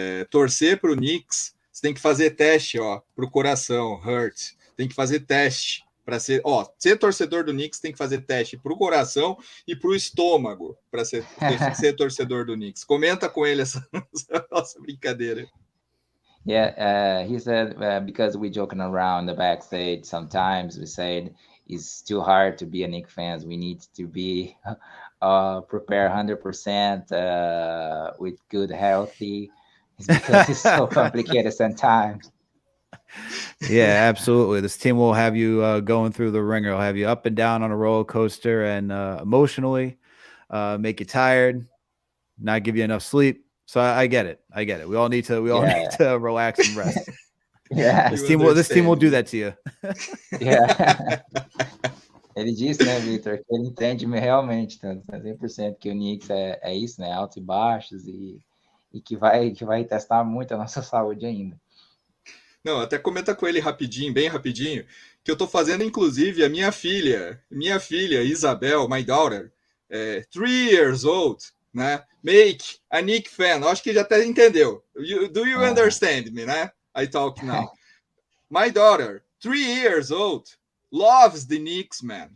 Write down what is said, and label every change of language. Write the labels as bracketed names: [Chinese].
[Portuguese] Torcer para o Knicks, você tem que fazer teste, para o coração, hurt. Tem que fazer teste para ser torcedor do Knicks, tem que fazer teste para o coração e para o estômago para ser torcedor do Knicks. Comenta com ele essa nossa brincadeira. [English] He said because we joking around the backstage, sometimes we said it's too hard to be a Knicks fans. We need to be prepare 100% with good healthy. It's because it's so complicated sometimes. Yeah, absolutely. This team will have you going through the ringer. It'll have you up and down on a roller coaster, and emotionally make you tired, not give you enough sleep. So I get it. We all need to relax and rest. This team will do that to you. [Portuguese] Ele disse, né, Vitor, que ele entende realmente, 100%, que o Knicks é isso, né, altos e baixos, e que vai testar muito a nossa saúde ainda. Não, até comenta com ele bem rapidinho, que eu tô fazendo, inclusive, a minha filha, Isabel, [English] my daughter, 3 years old, [Portuguese] né? [English] Make a Knicks fan. [Portuguese] Acho que já até entendeu. [English] Do you understand me, né? I talk now. My daughter, 3 years old, loves the Knicks, man.